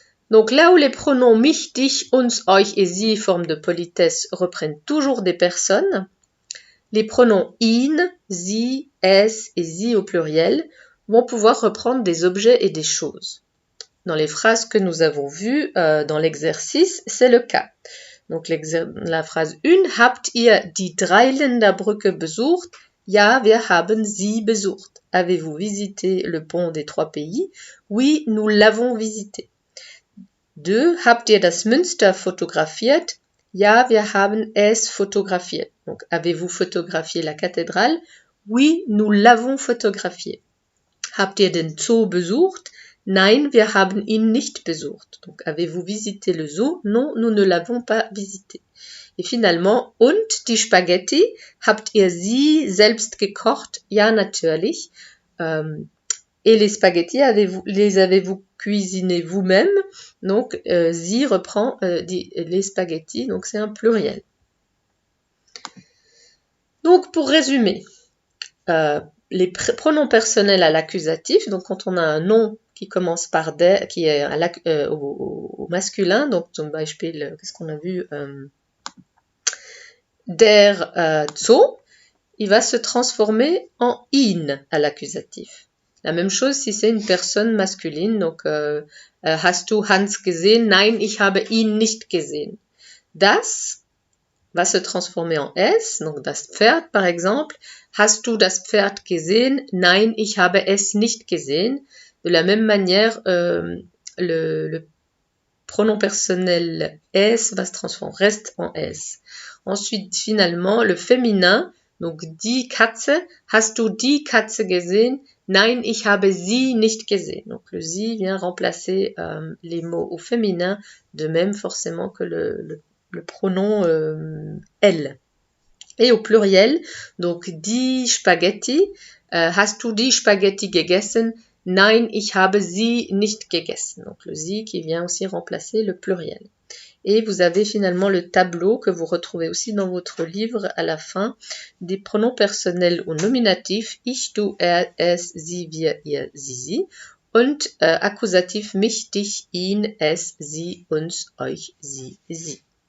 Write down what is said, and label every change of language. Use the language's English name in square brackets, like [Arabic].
[French] Donc là où les pronoms mich, dich, uns, euch et sie, forme de politesse, reprennent toujours des personnes, les pronoms ihn, sie, es et sie au pluriel vont pouvoir reprendre des objets et des choses. Dans les phrases que nous avons vues dans l'exercice, c'est le cas. Donc la phrase 1, [German] habt ihr die Dreiländer Brücke besucht? Ja, wir haben sie besucht. [French] Avez-vous visité le pont des 3 pays? Oui, nous l'avons visité. [German] 2, habt ihr das Münster fotografiert? Ja, wir haben es fotografiert. [French] Donc, avez-vous photographié la cathédrale? Oui, nous l'avons photographié. [German] Habt ihr den Zoo besucht? Nein, wir haben ihn nicht besucht. [French] Donc, avez-vous visité le zoo? Non, nous ne l'avons pas visité. Et finalement, [German] und die Spaghetti? Habt ihr sie selbst gekocht? Ja, natürlich. [French] Et les spaghettis, les avez-vous cuisinés vous-même? Donc, sie reprend les spaghettis, donc c'est un pluriel. Donc, pour résumer, les pronoms personnels à l'accusatif, donc quand on a un nom qui commence par der, qui est au masculin, donc [German] zum Beispiel, [French] qu'est-ce qu'on a vu? Der Zoo, il va se transformer en ihn à l'accusatif. La même chose si c'est une personne masculine, donc [German] hast du Hans gesehen? Nein, ich habe ihn nicht gesehen. [French] Das va se transformer en es, donc das Pferd par exemple. [German] Hast du das Pferd gesehen? Nein, ich habe es nicht gesehen. [French] De la même manière, le pronom personnel es va se transformer, reste en es. Ensuite, finalement, le féminin, donc [German] die Katze, hast du die Katze gesehen? Nein, ich habe sie nicht gesehen. [French] Donc le sie vient remplacer les mots au féminin, de même forcément que le pronom elle. Et au pluriel, donc [German] die Spaghetti, hast du die Spaghetti gegessen? Nein, ich habe sie nicht gegessen. [French] Donc le sie qui vient aussi remplacer le pluriel. Et vous avez finalement le tableau que vous retrouvez aussi dans votre livre à la fin des pronoms personnels au nominatif ich, du, er, es, sie, wir, ihr, sie und Akkusativ mich, dich, ihn, es, sie, uns, euch, sie, sie.